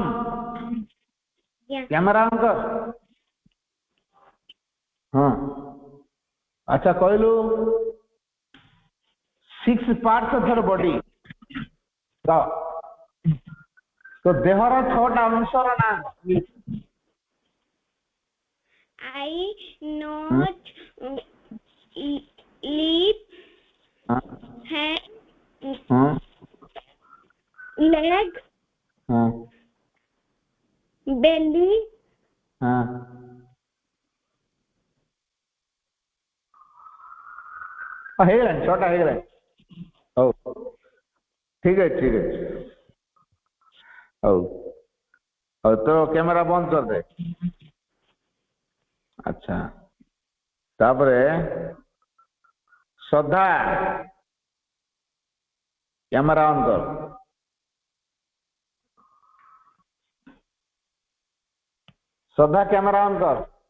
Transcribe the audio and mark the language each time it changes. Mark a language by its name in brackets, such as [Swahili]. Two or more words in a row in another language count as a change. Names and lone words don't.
[English] Yeah. camera on [Odia] कर। ହଁ ଅଚ୍ଛା, କହଲୁ 6 [English] parts of your body. [Odia] ତ ଦେହର 6ଟା ଅଂଶର ନା [English] Eye, nose, lip, hand, [Odia] हाँ [English] leg, [Odia] हाँ [English] belly, [Odia] हाँ ହେଇଗଲାଣି 6ଟା ହେଇଗଲାଣି। ହଉ ଠିକ ଅଛି ଠିକ ଅଛି। ହଉ ହଉ ତ କ୍ୟାମେରା ବନ୍ଦ କରିଦେ। ଅଚ୍ଛା ତାପରେ ଶ୍ରଦ୍ଧା [English] camera on [Odia] कर। श्रद्धा [English] camera on [Odia] कर।